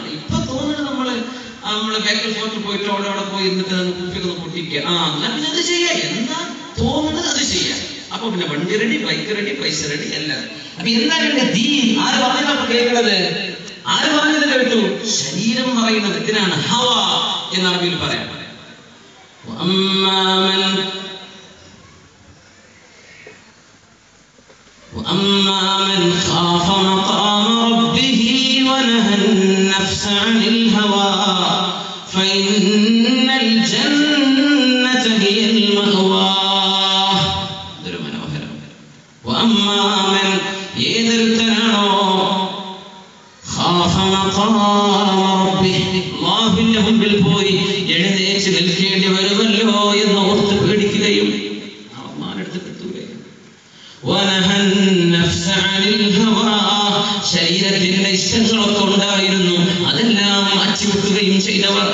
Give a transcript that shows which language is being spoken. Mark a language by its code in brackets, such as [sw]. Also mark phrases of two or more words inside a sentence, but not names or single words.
[ml] ഇപ്പൊ തോന്നുന്നത് നമ്മള് ബാക്കിൽ ഫോർട്ടിൽ പോയിട്ട് അവിടെ പോയി എന്നിട്ട് കുപ്പിയൊക്കെ പൊട്ടിക്കുക. എന്നാ പിന്നെ അത് ചെയ്യാം. എന്താ തോന്നുന്നത് അത് ചെയ്യാം. അപ്പൊ പിന്നെ വണ്ടി റെഡി, ബൈക്ക് റെഡി, പൈസ റെഡി, എല്ലാം. അപ്പൊ എന്താണ് ദീൻ? ആര് പറഞ്ഞാൽ കേൾക്കുന്നത്? ആര് പറഞ്ഞത് കേട്ടു? ശരീരം പറയുന്നത്. ഇതിനാണ് ഹവ എന്ന് അറബിയിൽ പറയാം. [ar] وأما من خاف مقام ربه ونهى النفس عن الهوى فإن الجنة هي المأوى. وأما من يدركنه خاف مقام ربه [ml] അല്ലാഹുവിന്റെ മുൻപിൽ പോയി എഴുന്നേറ്റ് നിൽക്കേണ്ടി വരുമല്ലോ എന്ന് ഓർത്ത് പേടിക്കുകയും അള്ളാഹുവിനടുത്ത് കിട്ടൂലേ. ശരീരത്തിന്റെ ഇഷ്ടങ്ങളൊക്കെ ഉണ്ടായിരുന്നു, അതെല്ലാം മാറ്റിവെക്കുകയും ചെയ്തവർ.